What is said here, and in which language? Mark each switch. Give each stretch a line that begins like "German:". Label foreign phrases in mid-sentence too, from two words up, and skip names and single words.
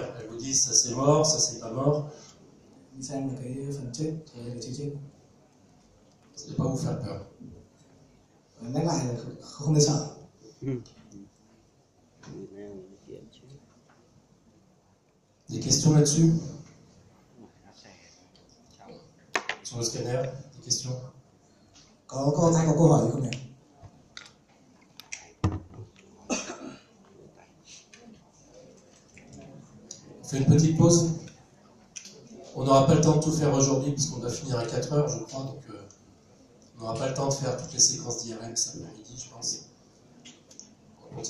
French: Elles vous disent ça c'est mort, ça c'est pas mort. Ça ne va pas vous faire peur. Des questions là-dessus? Sur le scanner, des questions?
Vietnamese: Có ai có câu hỏi gì không nhỉ?
French: On fait une petite pause. On n'aura pas le temps de tout faire aujourd'hui parce qu'on doit finir à 4 heures, je crois. Donc on n'aura pas le temps de faire toutes les séquences d'IRM cet après-midi, je pense.